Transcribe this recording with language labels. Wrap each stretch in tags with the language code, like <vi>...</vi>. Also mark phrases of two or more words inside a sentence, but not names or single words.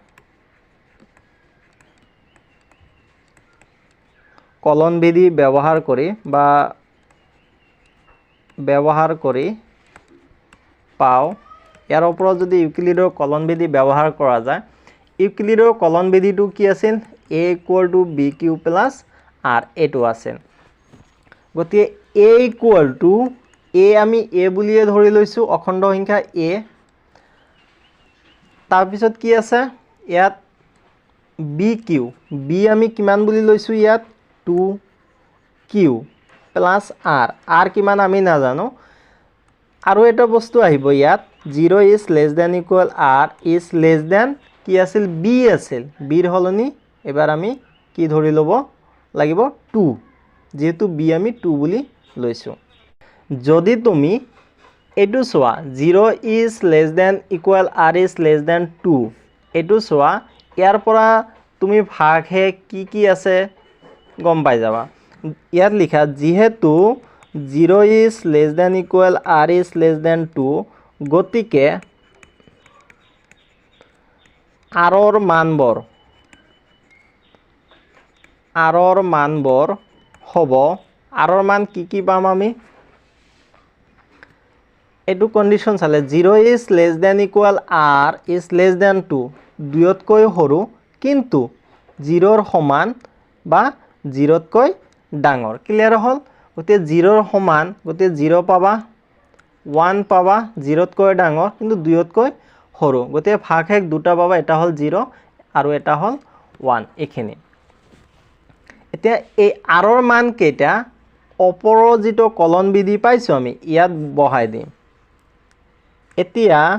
<as>কলন বিধি ব্যৱহাৰ কৰি পাও ইয়াৰ ওপৰত যদি ইউক্লিডৰ কলন বিধি ব্যৱহাৰ কৰা যায় ইউক্লিডৰ কলন বিধিটো কি আছিল a = bq + r এটো আছিল গতিকে a = a আমি a বুলিয়ে ধৰি লৈছো অখণ্ড সংখ্যা a তাৰ পিছত কি আছে ইয়াত bq b আমি কিমান বুলি লৈছো ইয়াত 2q + r কিমান আমি নাজানো আৰু এটা বস্তু আহিব ইয়াত</as> <en>0 is less than equal r is less than</en> <as>কি আছিল b আছিল b ৰ হলনি এবাৰ আমি কি ধৰি লব লাগিব 2 যেহেতু b আমি 2 বুলি লৈছো যদি তুমি এটো সোৱা</as> <en>0 is less than equal r is less than 2</en> <as>এটো সোৱা ইয়াৰ পৰা তুমি ভাগহে কি আছে গম পাই যাবা ইয়াত লিখা যেহেতু</as> <en>0 is less than equal r is less than 2</en> <as>গতিকে r ৰ মানবৰ হ'ব r ৰ মান কি পাম আমি এটো কন্ডিশন চালে</as> <en>0 is less than equal r is less than 2</en> <as>দুয়তকৈ সৰু কিন্তু 0 ৰ সমান বা 0 তকৈ ডাঙৰ ক্লিয়াৰ হল গতিকে 0 ৰ সমান গতিকে 0 পাবা 1 পাবা 0 তকৈ ডাঙৰ কিন্তু 2 তকৈ সৰু গতিকে ভাগশেষ দুটা পাবা এটা হল 0 আৰু এটা হল 1 এখিনি এতিয়া এই r ৰ মান কেইটা ওপৰৰ যেটো কলন বিধি পাইছো আমি ইয়াত বহাই দিম এতিয়া</as>